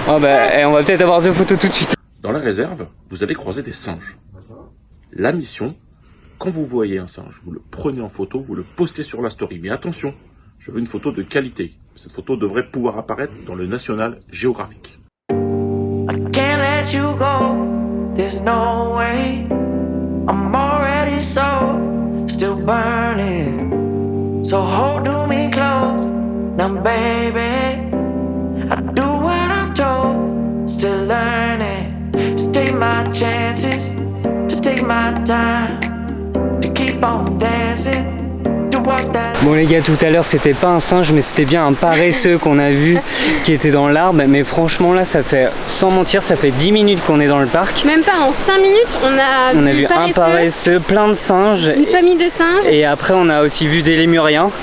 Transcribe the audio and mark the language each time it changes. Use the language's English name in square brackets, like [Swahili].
[French] Oh bah on va peut-être avoir 2 photos tout de suite. Dans la réserve, vous allez croiser des singes. La mission, quand vous voyez un singe, vous le prenez en photo, vous le postez sur la story. Mais attention, je veux une photo de qualité. Cette photo devrait pouvoir apparaître dans le National Geographic. [English] I can't let you go, there's no way. I'm already still burning. So hold me close, now baby. I do what I'm told, still learning. To take my chances, to take my time. Keep on dancing, do what [French] Bon les gars, tout à l'heure c'était pas un singe mais c'était bien un paresseux qu'on a vu qui était dans l'arbre. Mais franchement là ça fait, sans mentir, ça fait 10 minutes qu'on est dans le parc. Même pas, en 5 minutes on a vu un paresseux, plein de singes. Une famille de singes. Et après on a aussi vu des lémuriens.